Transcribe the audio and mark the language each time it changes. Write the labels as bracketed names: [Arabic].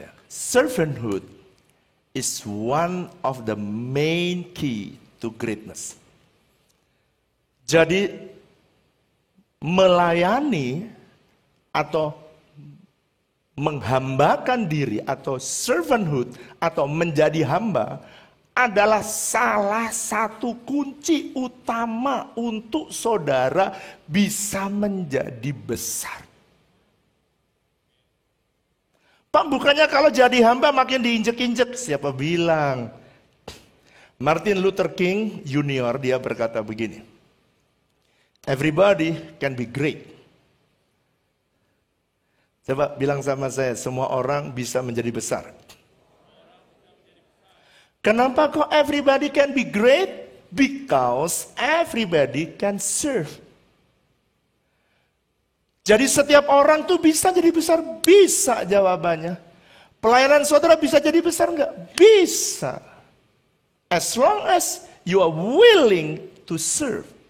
[English] Servanthood is one of the main key to greatness. [Indonesian] Jadi melayani atau menghambakan diri atau servanthood atau menjadi hamba adalah salah satu kunci utama untuk saudara bisa menjadi besar. Pak, bukannya kalau jadi hamba makin diinjek-injek? Siapa bilang? [English] Martin Luther King Jr. [Indonesian] dia berkata begini, [English] everybody can be great. [Indonesian] Coba bilang sama saya, semua orang bisa menjadi besar. Kenapa kok [English] everybody can be great? Because everybody can serve. [Indonesian] Jadi setiap orang tuh bisa jadi besar? Bisa jawabannya. Pelayanan saudara bisa jadi besar enggak? Bisa. [English] As long as you are willing to serve.